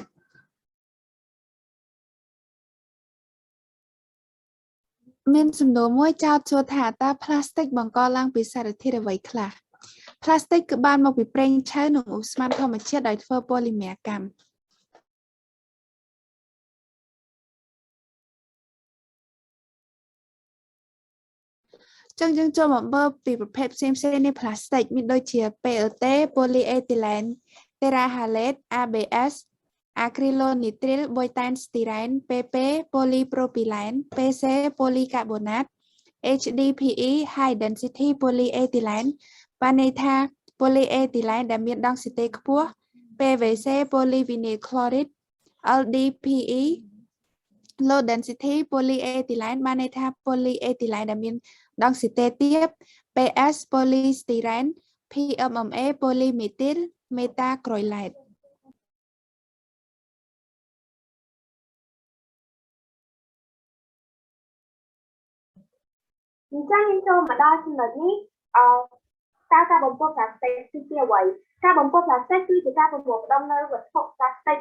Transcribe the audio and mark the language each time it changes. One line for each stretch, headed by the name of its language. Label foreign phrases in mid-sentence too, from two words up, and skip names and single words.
Khmer: មានសំណួរមួយចោទសួរថាតើផ្លាស្ទិកបង្កឡើងពីសារធាតុអ្វីខ្លះផ្លាស្ទិកគឺបានមកពីប្រេងឆៅនិងឧស្ម័នធម្មជាតិដោយធ្វើប៉ូលីមែរកម្ម ចឹងយើងចូលមកមើលពីប្រភេទផ្សេងៗនៃផ្លាស្ទិកមានដូចជា
English: PET polyethylene terephthalate ABS acrylonitrile butane styrene PP polypropylene PC polycarbonate HDPE high density polyethylene
Khmer: បានន័យថា
English: polyethylene
Khmer: ដែលមានដង់ស៊ីតេខ្ពស់
English: PVC polyvinyl chloride LDPE low density polyethylene
Khmer: បានន័យថា
English: polyethylene
Khmer: ដែលមានដង់ស៊ីតេទាប
English: PS polystyrene PMMA polymethyl methacrylate
Khmer: អញ្ចឹងយើងចូលមកដល់ចំណុចនេះតើការបំពុលផ្លាស្ទិកគឺជាអ្វីការបំពុលផ្លាស្ទិកគឺជាការបំពុលផ្ដុំនៅវត្ថុផ្លាស្ទិក